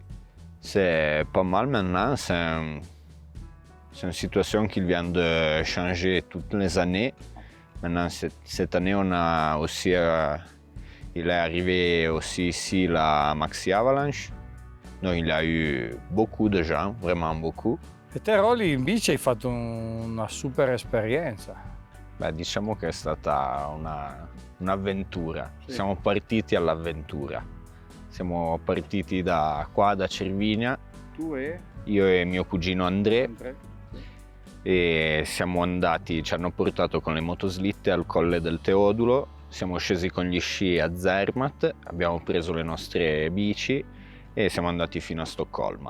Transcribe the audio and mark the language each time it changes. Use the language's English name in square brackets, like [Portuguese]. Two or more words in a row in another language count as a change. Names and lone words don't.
[French] C'est pas mal maintenant. C'est une situation qui vient de changer toutes les années. Maintenant, cette année, on a aussi, il est arrivé aussi ici la Maxi Avalanche. Donc, il y a eu beaucoup de gens, vraiment beaucoup. [Italian] E te, Rolly, in bici hai fatto una super esperienza. Beh, diciamo che è stata un'avventura. Siamo partiti all'avventura. Siamo partiti da qua, da Cervinia, Tu e? io e mio cugino André, e siamo andati, ci hanno portato con le motoslitte al Colle del Teodulo, siamo scesi con gli sci a Zermatt, abbiamo preso le nostre bici e siamo andati fino a Stoccolma.